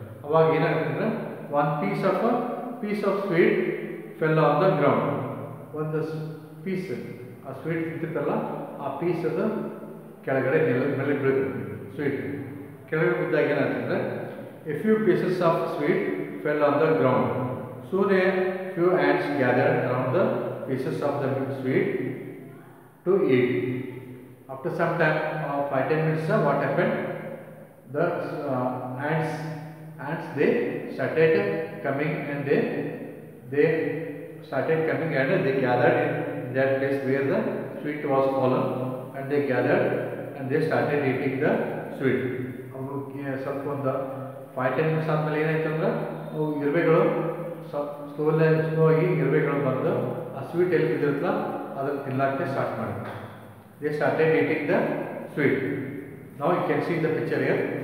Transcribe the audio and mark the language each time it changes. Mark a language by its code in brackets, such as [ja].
[kn] ಅವಾಗ ಏನಾಗುತ್ತೆ ಅಂದರೆ ಒಂದು [en] Piece of sweet fell on the ground. [kn] ಒಂದು ಪೀಸ್ ಆ ಸ್ವೀಟ್ ತಿಂತಿರ್ತಲ್ಲ, ಆ ಪೀಸ್ ಅದು ಕೆಳಗಡೆ ನೆಲದ ಮೇಲೆ ಬೀಳುತ್ತೆ. ಸ್ವೀಟ್ ಕೆಳಗಡೆ ಬಿದ್ದಾಗ ಏನಾಗ್ತಂದ್ರೆ [en] A few pieces of sweet fell on the ground. Soon a few ants gathered around the pieces of the sweet to eat. After some time, 5-10 minutes, what happened? the ants they started coming and they started coming and they gathered in that place where the sweet was fallen, and they gathered and they started eating the sweet. [kn] ಅವರು ಸ್ವಲ್ಪ ಒಂದು 5-10 minutes ಆದಮೇಲೆ ಏನಾಯ್ತು ಅಂದ್ರೆ ಅವು ಇರುವೆಗಳು slow ಆಗಿ ಇರುವೆಗಳು ಬಂದು ಆ ಸ್ವೀಟ್ ಎಲ್ಲಿ ಬಿದ್ದಿರುತ್ತಲ್ಲ ಅದನ್ನು ತಿನ್ನಕ್ಕೆ ಸ್ಟಾರ್ಟ್ ಮಾಡಿದ್ರು. [en] They started eating the sweet. ನಾವು you can see the picture here.